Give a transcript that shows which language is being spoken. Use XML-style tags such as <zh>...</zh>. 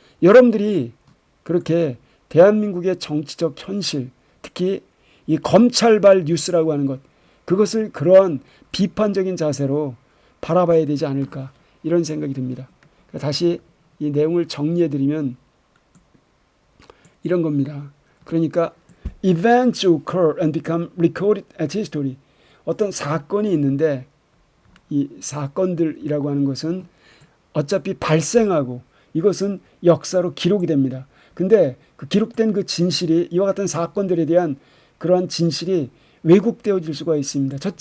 <ko>여러분들이 그렇게 대한민국의 정치적 현실, 특히 이 검찰발 뉴스라고 하는 것, 그것을 그러한 비판적인 자세로 바라봐야 되지 않을까, 이런 생각이 듭니다. 다시 이 내용을 정리해드리면 이런 겁니다. 그러니까</ko> <en>events occur and become recorded as history.</en> <ko>어떤 사건이 있는데 이 사건들이라고 하는 것은 어차피 발생하고 이것은 역사로 기록이 됩니다. 근데 그 기록된 그 진실이, 이와 같은 사건들에 대한 그러한 진실이 왜곡되어질 수가 있습니다.</ko>